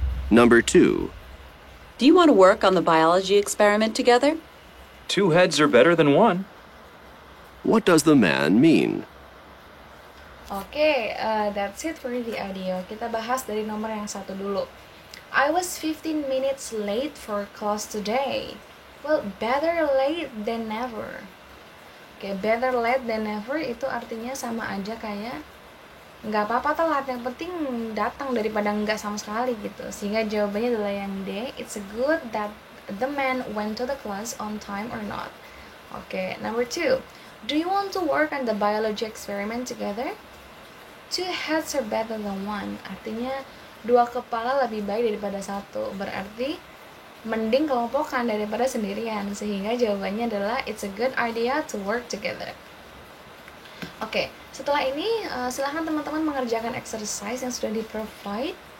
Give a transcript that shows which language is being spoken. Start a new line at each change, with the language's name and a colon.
English: Number 2. Do you want to work on the biology experiment together? 2 heads are better than 1. What does the man mean? Oke, that's it for the audio.
Indonesian: Kita bahas dari nomor yang 1 dulu.
English: I was 15 minutes late for class today. Well, better late than never.
Indonesian: Oke,
English: better late than never
Indonesian: itu artinya sama aja kayak nggak apa-apa telat, yang penting datang daripada nggak sama sekali gitu. Sehingga jawabannya adalah yang D,
English: it's good that the man went to the class on time or not. Oke, number 2. Do you want to work on the biology experiment together? 2 heads are better than 1.
Indonesian: Artinya 2 kepala lebih baik daripada 1. Berarti mending kelompokan daripada sendirian. Sehingga jawabannya adalah
English: it's a good idea to work together.
Indonesian: Oke, setelah ini silahkan teman-teman mengerjakan exercise yang sudah di-provide.